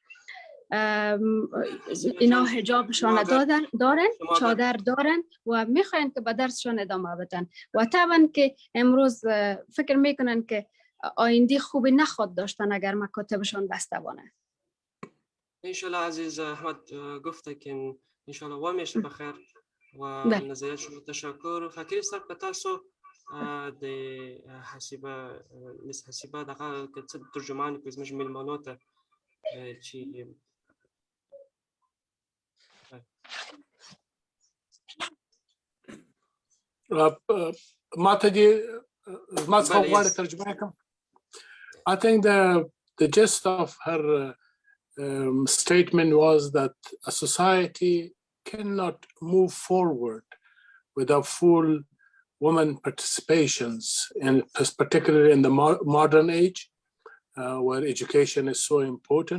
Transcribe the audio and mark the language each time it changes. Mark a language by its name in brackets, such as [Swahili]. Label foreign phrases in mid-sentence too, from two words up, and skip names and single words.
[Persian] اینا حجابشان دارن، چادر دارن و میخواین که به درسشان ادامه بدن و طبعا که امروز فکر میکنن که آینده خوبی نخواد داشتن اگر مکاتبشان بسته بانه. انشالله عزیز احمد گفته که انشالله و میشه بخیر و نظریات شما تشکر. [Pashto] فقیری سر که تاسو د حسیبه مس حسیبه دغه څه ترجمان کوي زموږ میلمانو ته چې [English] I think the gist of her statement was that a society cannot move forward without full women participations, and particularly in the modern age, where education is so important.